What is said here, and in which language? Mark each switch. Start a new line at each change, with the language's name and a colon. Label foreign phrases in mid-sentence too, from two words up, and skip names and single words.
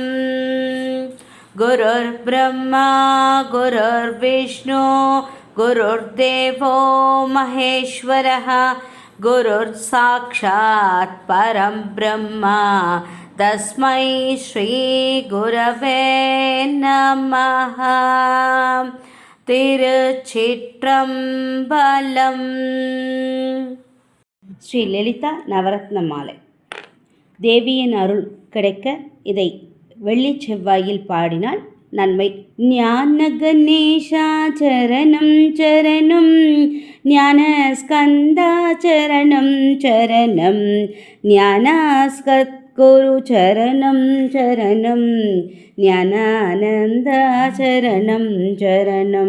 Sanskrit: गुरुर्ब्रह्मा गुरुर्विष्णु गुरुर्देवो महेश्वरः गुरुर्साक्षात् परं ब्रह्म तस्मै श्रीगुरवे नमः।
Tamil: திருச்சிற்றம்பலம். ஸ்ரீ லலிதா நவரத்ன மாலை. தேவியின் அருள் கிடைக்க இதை வெள்ளி செவ்வாயில் பாடினால் நன்மை.
Sanskrit: ज्ञान गणेशा शरणं शरणं, ज्ञान स्कन्दा शरणं शरणं, ज्ञानसद्गुरु शरणं शरणं, ज्ञानानन्दा शरणं शरणं.